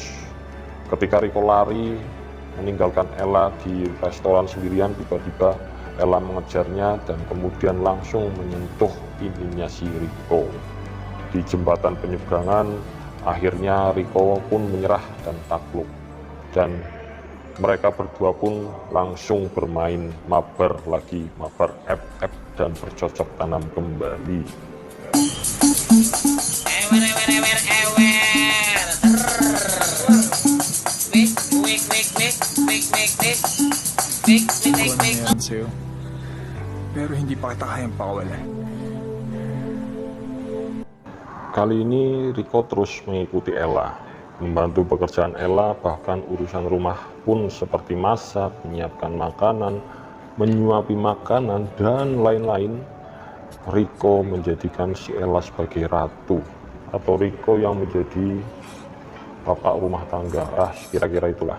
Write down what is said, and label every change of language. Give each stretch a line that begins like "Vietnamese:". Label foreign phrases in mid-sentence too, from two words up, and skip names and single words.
Indonesian: Ketika Riko lari meninggalkan Ella di restoran sendirian, tiba-tiba Ella mengejarnya dan kemudian langsung menyentuh ininya si Riko. Di jembatan penyeberangan, akhirnya Riko pun menyerah dan takluk. Dan mereka berdua pun langsung bermain mabar lagi, mabar FF dan bercocok tanam kembali.
Filipino: Pero hindi pa kita kayang pakawalan.
Indonesian: Kali ini Riko terus mengikuti Ella, membantu pekerjaan Ella, bahkan urusan rumah pun seperti masak, menyiapkan makanan, menyuapi makanan, dan lain-lain. Riko menjadikan si Ella sebagai ratu, atau Riko yang menjadi bapak rumah tangga, kira-kira itulah.